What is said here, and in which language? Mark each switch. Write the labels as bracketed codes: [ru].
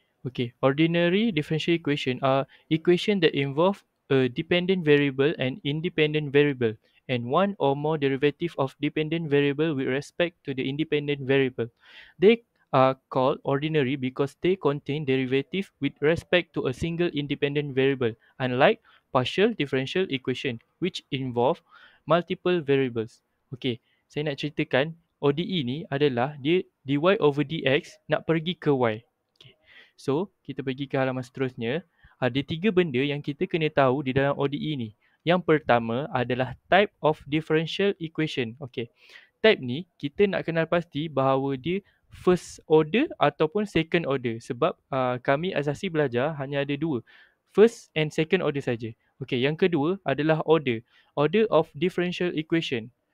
[en] Okay, ordinary differential equation are equation that involve a dependent variable and independent variable and one or more derivative of dependent variable with respect to the independent variable. They are called ordinary because they contain derivative with respect to a single independent variable, unlike partial differential equation which involve multiple variables. [ms] Okay, saya nak ceritakan ODE ni adalah dia dy over dx nak pergi ke y. Okay. So, kita pergi ke halaman seterusnya. Ada 3 benda yang kita kena tahu di dalam ODE ni. Yang pertama adalah [en] type of differential equation. [ms] Okay. Type ni, kita nak kenal pasti bahawa dia first order ataupun second order. Sebab kami asasi belajar hanya ada 2. [en] First and second order [ms] saja. Okay, yang kedua adalah order. [en] Order of differential equation.